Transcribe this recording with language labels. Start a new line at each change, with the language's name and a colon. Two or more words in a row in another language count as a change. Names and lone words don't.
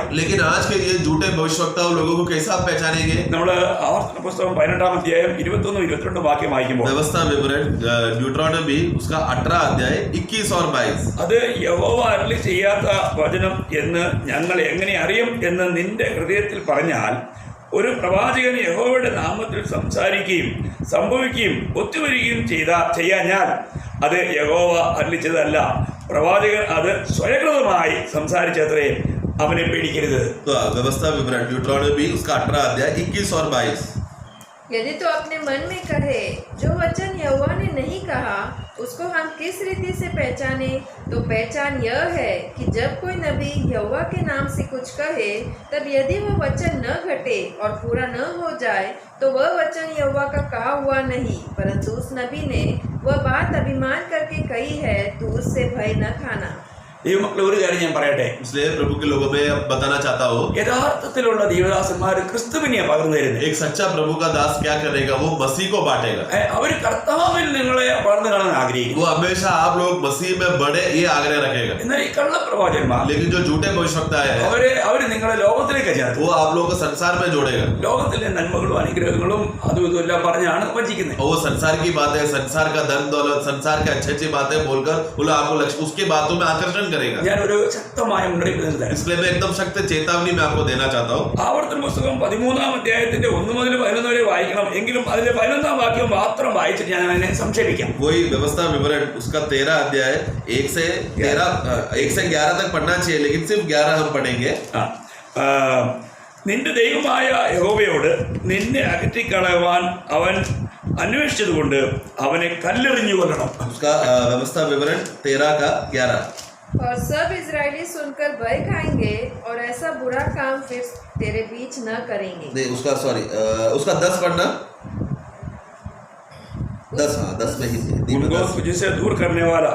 Hindi: लेकिन आज के ये झूठे भविष्यवक्ताओं लोगों को कैसे आप पहचानेंगे?
Malayalam: നമ്മൾ ആവർത്തന പുസ്തകം 18-ാം അധ്യായം 21-22 വാക്യം വായിക്കുമ്പോൾ,
Hindi: व्यवस्था विवरण ड्यूटरोनॉमी उसका 18 अध्याय 21 और 22,
Malayalam: അത് യഹോവ അരുളി ചെയ്യാത്ത വചനം എന്ന് ഞങ്ങൾ എങ്ങനെ അറിയും എന്ന് നിന്റെ ഹൃദയത്തിൽ പറഞ്ഞാൽ ഒരു പ്രവാചകൻ യഹോവയുടെ നാമത്തിൽ സംസാരിക്കുകയും സംഭവിക്കുകയും ഒത്തുവരികയും ചെയ്യാഞ്ഞാൽ അത് യഹോവ അരുളിച്ചതല്ല, പ്രവാചകൻ അത് സ്വയകൃതമായി സംസാരിച്ചത്രേ, അവനെ പേടിക്കരുത്.
Hindi: व्यवस्था विवरण ड्यूटरोनॉमी उसका 18 अध्याय 21 और 22। यदि तो अपने मन में कहे, जो वचन यहोवा ने नहीं कहा उसको हम किस रीति से पहचाने, तो पहचान यह है कि जब कोई नबी यहोवा के नाम से कुछ कहे, तब यदि वह वचन न घटे और पूरा न हो जाए, तो वह वचन यहोवा का कहा हुआ नहीं, परंतु उस नबी ने वह बात अभिमान करके कही है, तो उससे भय न खाना।
Malayalam: ദൈവമക്കളെ, ഒരു കാര്യം ഞാൻ പറയട്ടെ.
Hindi: इसलिए प्रभु के लोगों में बताना चाहता हूँ,
Malayalam: യഥാർത്ഥത്തിലുള്ള ദൈവദാസന്മാർ ക്രിസ്തുവിനെ പകർന്നു തരുന്നത്.
Hindi: एक सच्चा प्रभु का दास क्या करेगा, वो मसीह को बांटेगा।
Malayalam: അവർ കർത്താവിൽ നിങ്ങളെ വളർന്നു കാണാൻ ആഗ്രഹിക്കും.
Hindi: वो हमेशा आप लोग मसीह में बढ़े ये आग्रह रखेगा।
Malayalam: എന്നാൽ ഈ കള്ളപ്രവാചകന്മാർ,
Hindi: लेकिन जो झूठे भविष्यवक्ता है
Malayalam: അവര് നിങ്ങളെ ലോകത്തിലേക്ക് ചേർത്ത്
Hindi: वो आप लोगों को संसार में जोड़ेगा।
Malayalam: ലോകത്തിലെ നന്മകളും അനുഗ്രഹങ്ങളും അതും ഇതും എല്ലാം പറഞ്ഞാണ് വഞ്ചിക്കുന്നത്.
Hindi: और वो संसार की बातें, संसार का धन दौलत, संसार के अच्छी अच्छी बातें बोलकर वो आपको उसके बातों में आकर्षण करेगा।
Malayalam: ഞാനൊരു ശക്തമായ മുന്നറിയിപ്പ് തരാം.
Hindi: इसलिए मैं एकदम सख्त चेतावनी मैं आपको देना चाहता हूँ।
Malayalam: ആവർത്തന പുസ്തകം 13-ാം അധ്യായത്തിന്റെ 1 മുതൽ 11 വരെ വായിക്കണം. എങ്കിലും അതിലെ 11-ാം വാക്യം മാത്രം വായിച്ചിട്ട് ഞാൻ അതിനെ സംക്ഷേപിക്കാം.
Hindi: वही व्यवस्था विवरण उसका 13 अध्याय 1 से 11 तक पढ़ना चाहिए, लेकिन सिर्फ 11 हम पढ़ेंगे।
Malayalam: നിന്റെ ദൈവമായ യഹോവയോട് നിന്നെ അകറ്റിക്കളയുവാൻ അവൻ അന്വേഷിച്ചതുകൊണ്ട് അവനെ കല്ലെറിഞ്ഞു കൊല്ലണം.
Hindi: उसका व्यवस्था विवरण 13 का 11। और सब इजरायली सुनकर भय खाएंगे और ऐसा बुरा काम फिर तेरे बीच न करेंगे। नहीं, उसका सॉरी, उसका 10 पढ़ना। 10, हाँ 10 में ही उनको तुझसे दूर करने वाला,